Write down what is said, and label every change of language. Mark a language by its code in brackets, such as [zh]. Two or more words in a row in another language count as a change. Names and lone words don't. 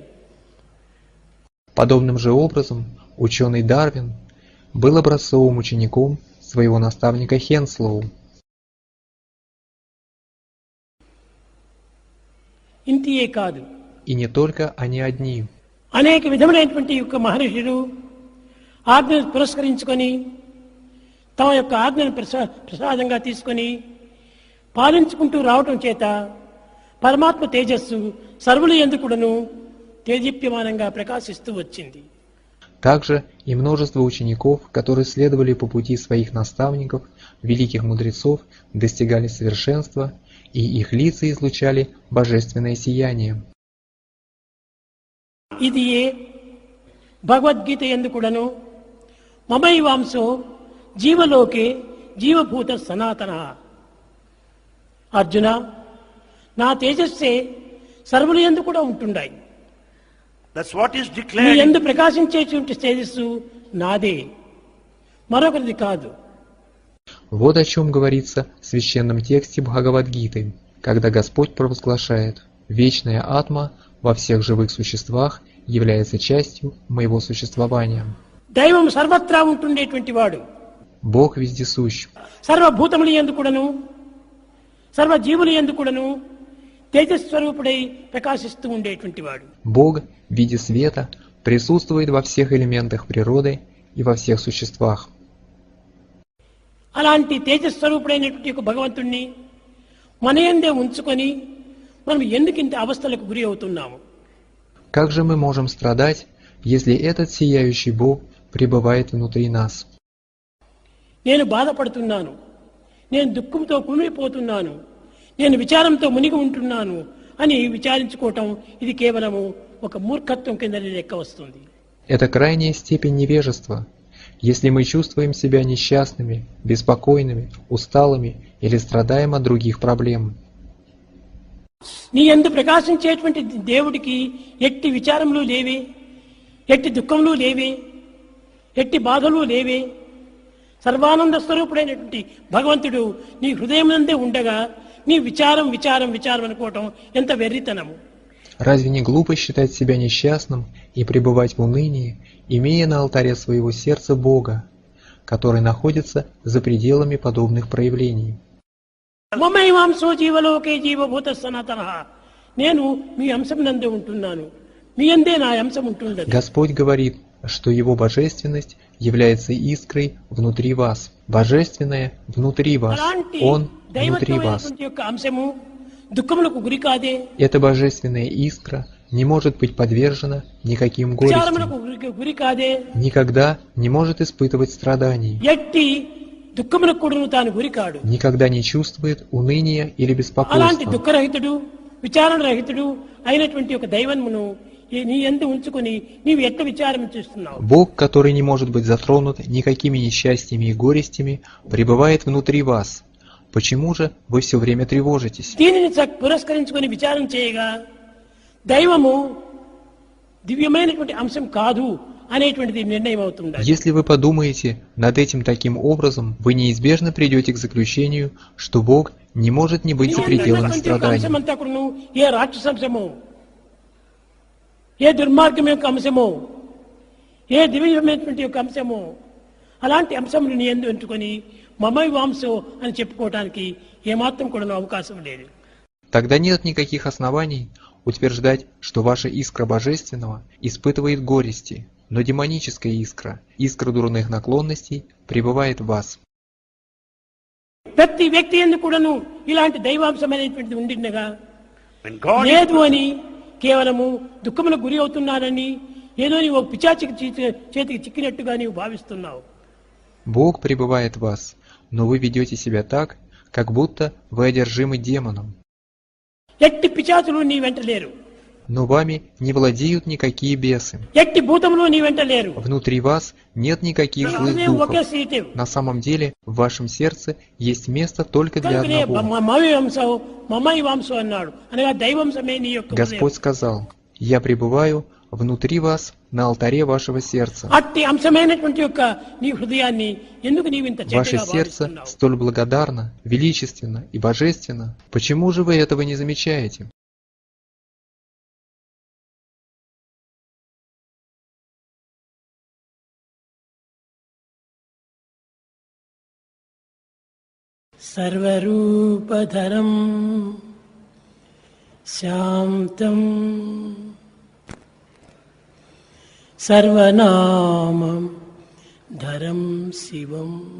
[ru] Подобным же образом ученый Дарвин был образцовым учеником своего наставника Хенслоу. [te] ఇంతియే కాదు, [ru] И не только они одни. [te] అనేక విధములైనటువంటి యొక్క మహర్షులు ఆజ్ఞను పురస్కరించుకొని తమ యొక్క ఆజ్ఞను ప్రసాదంగా తీసుకొని పాలించుకుంటూ రావటం చేత పరమాత్మ తేజస్సు సర్వుల యందు కూడాను తేజీప్యమానంగా ప్రకాశిస్తూ వచ్చింది. [ru] Также и множество учеников, которые следовали по пути своих наставников, великих мудрецов, достигали совершенства, и их лица излучали божественное сияние. [te] ఇది భగవద్గీత యందు కూడాను [sa] మమైవాంసో జీవలోకే జీవభూత సనాతన. [te] అర్జున, నా తేజస్సే సర్వుల యందు కూడా ఉంటున్నాయి. [en] That's what is [te] నీ [en] declared. [te] యందు ప్రకాశించేటువంటి తేజస్సు నాదే, మరొకరిది కాదు. [ru] Вот о чем говорится в священном тексте Бхагавад-гиты, когда Господь провозглашает: «Вечная атма во всех живых существах является частью моего существования». [te] దైవం సర్వత్రా ఉంటుండేటువంటి వాడు. [ru] Бог вездесущ. [te] సర్వభూతముల యందు కూడాను సర్వజీవుల యందు కూడాను తేజస్వరూపుడై ప్రకాశిస్తూ ఉండేటువంటి వాడు. [ru] Бог в виде света присутствует во всех элементах природы и во всех существах. [te] అలాంటి తేజస్వరూపుడైనటువంటి ఒక భగవంతుణ్ణి మన యందే ఉంచుకొని మనం ఎందుకు ఇంత అవస్థలకు గురి అవుతున్నాము? [ru] Как же мы можем страдать, если этот сияющий Бог пребывает внутри нас? [te] నేను బాధపడుతున్నాను, నేను దుఃఖంతో కుమిలిపోతున్నాను, నేను విచారంతో మునిగి ఉంటున్నాను అని విచారించుకోవటం ఇది కేవలము ఒక మూర్ఖత్వం కింద లెక్క వస్తుంది. [ru] Это крайняя степень невежества. Если мы чувствуем себя несчастными, беспокойными, усталыми или страдаем от других проблем. [te] నీ యందు ప్రకాశించేటువంటి దేవుడికి ఎట్టి విచారములు లేవే, ఎట్టి దుఃఖములు లేవే, ఎట్టి బాధలు లేవే. సర్వానంద స్వరూపుడైనటువంటి భగవంతుడు నీ హృదయం నందే ఉండగా నీ విచారం విచారం విచారం అనుకోవటం ఎంత వెర్రితనము. [ru] Разве не глупо считать себя несчастным и пребывать в унынии, имея на алтаре своего сердца Бога, который находится за пределами подобных проявлений? [sa] మమైవాంసో జీవలోకే జీవభూత సనాతన. [te] నేను మీ అంశం నందే ఉంటున్నాను, మీ యందే నా అంశం ఉంటున్నది. [ru] Господь говорит, что Его божественность является искрой внутри вас. Божественное внутри вас. [te] అలాంటి [ru] Он внутри вас. [te] దైవత్వమైనటువంటి యొక్క అంశము దుఃఖములకు గురి కాదే, [ru] Эта божественная искра не может быть подвержена никаким горестям, [te] విచారములకు గురి కాదే, [ru] никогда не может испытывать страданий, [te] ఎట్టి దుఃఖములకు కూడా తాను గురి కాడు. [ru] никогда не чувствует уныния или [te] అలాంటి [ru] беспокойства. [te] దుఃఖరహితుడు విచారణ రహితుడు అయినటువంటి ఒక దైవమును నీ యందు ఉంచుకొని నీవు ఎట్లా విచారం చేస్తున్నావు? [ru] Бог, который не может быть затронут никакими несчастьями и горестями, пребывает внутри вас. Почему же вы все время тревожитесь? [te] దీనిని పురస్కరించుకొని విచారం చేయగా దైవము దివ్యమైనటువంటి అంశం కాదు అనేటువంటిది నిర్ణయం అవుతుంది. [ru] Если вы подумаете над этим таким образом, вы неизбежно придете к заключению, что Бог не может не быть за пределами страданий. [te] అంశమంతా కూడా ఏ రాక్షసంశమో, ఏ దుర్మార్గం యొక్క అంశమో, ఏ దివ్యమైనటువంటి యొక్క అంశమో, అలాంటి అంశములు నీ యందు ఎంచుకొని మమైవాంసో అని చెప్పుకోవడానికి ఏమాత్రం కూడా అవకాశం లేదు. [ru] Тогда нет никаких оснований утверждать, что ваша искра божественного испытывает горести, но демоническая искра, искра дурных наклонностей, пребывает в вас. [te] ప్రతి వ్యక్తి యందు కూడాను ఇలాంటి దైవాంశమైనటువంటిది ఉండినగా [en] When God [te] లేదు అని కేవలము దుఃఖములకు గురి అవుతున్నానని ఏదో నీవు పిచాచికి చేతికి చిక్కినట్టుగా నీవు భావిస్తున్నావు. [ru] Бог пребывает в вас, но вы ведете себя так, как будто вы одержимы демоном. [te] ఎట్టి పిచాచులు నీ వెంట లేరు, [ru] Но вами не владеют никакие бесы. [te] ఎట్టి భూతములు నీ వెంట లేరు. [ru] Внутри вас нет никаких злых [te] ఒకే [ru] духов. [te] సీటు. [ru] На самом деле, в вашем сердце есть место только для [te] కనుకనే [ru] одного. [sa] మమై వంశం [te] అన్నాడు, అనగా దైవంశమే నీ యొక్క హృదయం. [ru] Господь сказал: «Я пребываю внутри вас на алтаре вашего сердца». [te] అట్టి అంశమైనటువంటి యొక్క నీ హృదయాన్ని ఎందుకు నీవు ఇంత [ru] Ваше [te] చెడ్డగా [ru] сердце [te] భావిస్తున్నావు? [ru] столь благодарно, величественно и божественно. Почему же вы этого не замечаете? [sa] సర్వరూపధరం శాంతం సర్వనామం ధరం శివం